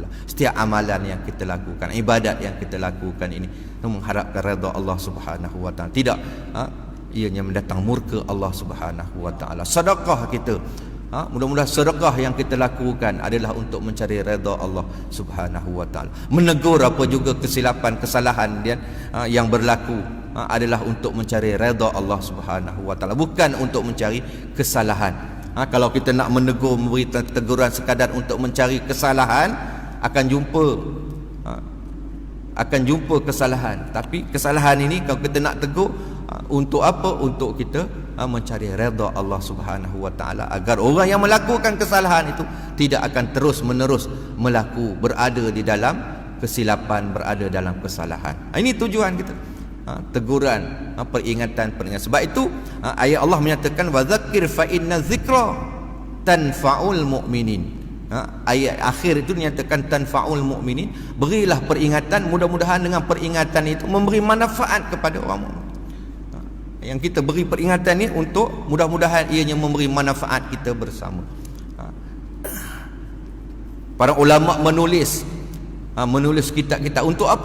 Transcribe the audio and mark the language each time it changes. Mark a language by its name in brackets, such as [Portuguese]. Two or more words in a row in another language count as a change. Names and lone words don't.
[Malay] Setiap amalan yang kita lakukan, ibadat yang kita lakukan ini mengharapkan redha Allah [Arabic] سبحانه وتعالى, [Malay] tidak ianya mendatang murka Allah [Arabic] سبحانه وتعالى. [Malay] Sedekah kita, mudah-mudahan sedekah yang kita lakukan adalah untuk mencari redha Allah [Arabic] سبحانه وتعالى. [Malay] Menegur apa juga kesilapan, kesalahan yang berlaku adalah untuk mencari redha Allah [Arabic] سبحانه وتعالى, [Malay] bukan untuk mencari kesalahan. Kalau kita nak menegur, memberi teguran sekadar untuk mencari kesalahan, akan jumpa kesalahan. Tapi kesalahan ini kalau kita nak tegur, untuk apa? Untuk kita mencari redha Allah [Arabic] سبحانه وتعالى, [Malay] agar orang yang melakukan kesalahan itu tidak akan terus-menerus berada di dalam kesilapan, berada dalam kesalahan. Ini tujuan kita. Teguran, peringatan. Sebab itu ayat Allah menyatakan [Arabic] وذكر فإن الذكرى تنفع المؤمنين. [Malay] Ayat akhir itu dinyatakan [Arabic] تنفع المؤمنين, [Malay] berilah peringatan, mudah-mudahan dengan peringatan itu memberi manfaat kepada orang mukmin. Yang kita beri peringatan ni untuk mudah-mudahan ianya memberi manfaat kita bersama. Para ulama menulis kitab-kitab untuk apa?